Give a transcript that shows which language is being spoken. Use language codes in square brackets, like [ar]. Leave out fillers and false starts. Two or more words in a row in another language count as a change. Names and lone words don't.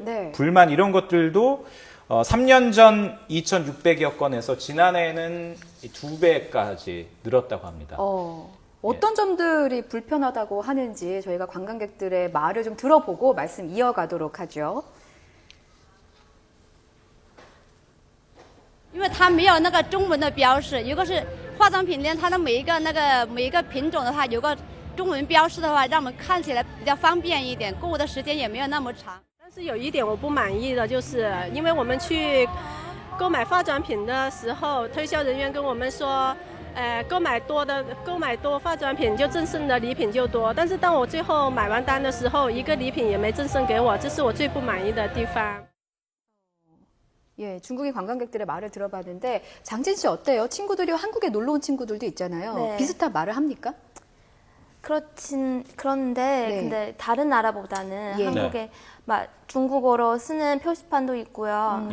[ko] 네. 불만 이런 것들도 3년 전 2,600여 건에서 지난해에는 2배까지 늘었다고 합니다. 어떤 점들이 불편하다고 하는지 저희가 관광객들의 말을 좀 들어보고 말씀 이어가도록 하죠. [zh] 因为它没有那个中文的标识，一个是化妆品店，它的每一个品种的话有个中文标识的话，让我们看起来比较方便一点，购物的时间也没有那么长。但是有一点我不满意的，就是因为我们去购买化妆品的时候，推销人员跟我们说，购买多化妆品就赠送的礼品就多。但是当我最后买完单的时候，一个礼品也没赠送给我，这是我最不满意的地方。 [ko] 예, 중국인 관광객들의 말을 들어봤는데 장진 씨 어때요? 친구들이 한국에 놀러 온 친구들도 있잖아요. 네. 비슷한 말을 합니까? 그런데 네. 근데 다른 나라보다는 예. 한국에 막 중국어로 쓰는 표시판도 있고요.